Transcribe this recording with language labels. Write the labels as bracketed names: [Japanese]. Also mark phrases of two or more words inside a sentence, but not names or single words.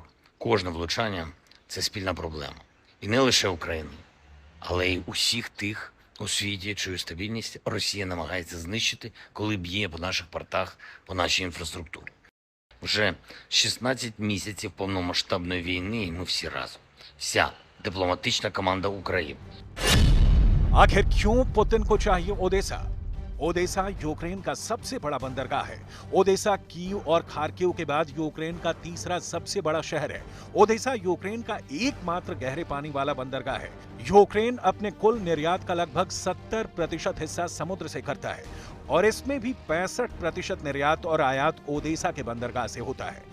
[Ukrainian] Кожне влучання – це спільна проблема. І не лише України, але й усіх тих у світі, чию стабільність Росія намагається знищити, коли б'є по наших портах, по нашій інфраструктурі. Вже 16 місяців повномасштабної війни, і ми всі разом. Вся дипломатична команда України. [Hindi] आखिर क्यों पुतिन को चाहिए ओडेसा? ओडेसा यूक्रेन का सबसे बड़ा बंदरगाह है। ओडेसा कीव और खार्किव के बाद यूक्रेन का तीसरा सबसे बड़ा शहर है। ओडेसा यूक्रेन का एकमात्र गहरे पानी वाला बंदरगाह है। यूक्रेन अपने कुल निर्यात का लगभग 70% हिस्सा समुद्र से करता है और इसमें भी 65% निर्यात और आयात ओडेसा के बंदरगाह से होता है।